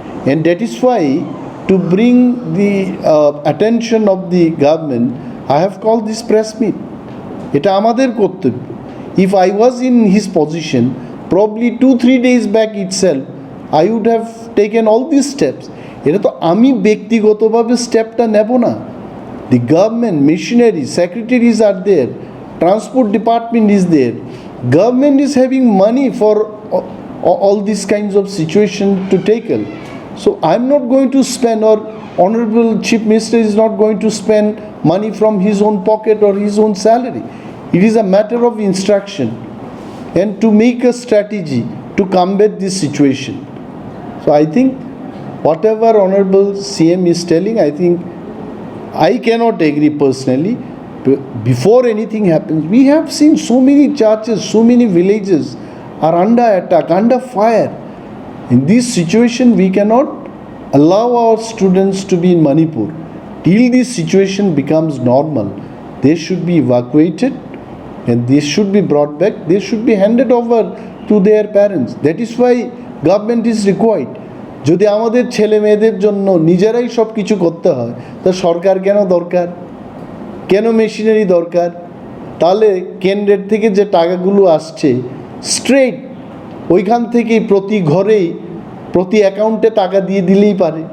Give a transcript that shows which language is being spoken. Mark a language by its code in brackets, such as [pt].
[en] And that is why, to bring the attention of the government, I have called this press meet. [bn] এটা আমাদের কর্তব্য। [en] If I was in his position, probably 2-3 days back itself, I would have taken all these steps. [bn] এটা তো আমি ব্যক্তিগতভাবে স্টেপটা নেব না। [en] The government machinery, secretaries are there, transport department is there, government is having money for all these kinds of situation to tackle. So I'm not going to spend, or Honorable Chief Minister is not going to spend money from his own pocket or his own salary. It is a matter of instruction and to make a strategy to combat this situation. So I think whatever Honorable CM is telling, I think I cannot agree personally. Before anything happens, we have seen so many churches, so many villages are under attack, under fire. In this situation, we cannot allow our students to be in Manipur. Till this situation becomes normal, they should be evacuated and they should be brought back. They should be handed over to their parents. That is why government is required. [bn] যদি আমাদের ছেলে মেয়েদের জন্য নিজেরাই সব কিছু করতে হয়, তা সরকার কেন দরকার? কেন মেশিনারি দরকার? তাহলে কেন্দ্রের থেকে যে টাকাগুলো আসছে স্ট্রেট ওইখান থেকেই প্রতি ঘরেই প্রতি অ্যাকাউন্টে টাকা দিয়ে দিলেই পারে।